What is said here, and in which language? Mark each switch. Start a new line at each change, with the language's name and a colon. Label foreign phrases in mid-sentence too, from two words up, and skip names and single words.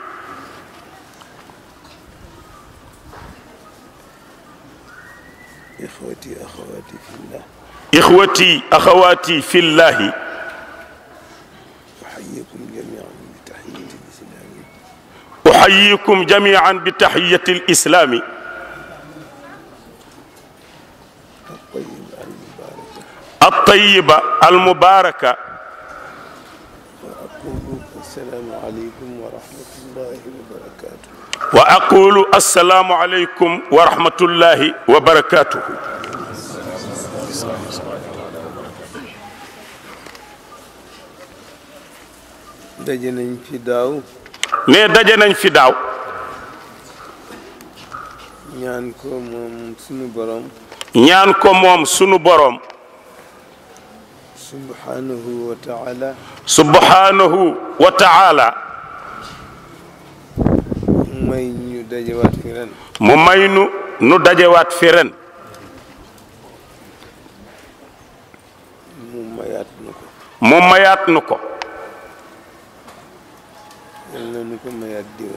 Arabic: إخوتي أخواتي في الله أحييكم جميعا بتحية الإسلام الطيبة المباركة. وأقول السلام عليكم ورحمة الله وبركاته.
Wolof: daje nañ fi daaw. ne daje nañ fi daaw. ñaan ko moom sunu borom. ñaan ko moom sunu borom.
Arabic: سبحانه وتعالى. سبحانه وتعالى.
Wolof: mu may ñu dajewaat fi ren. mu may nu dajewaat fi ren. mu mayaat nu ko. mu mayaat nu ko. yàlla na nu ko mayaat déwén.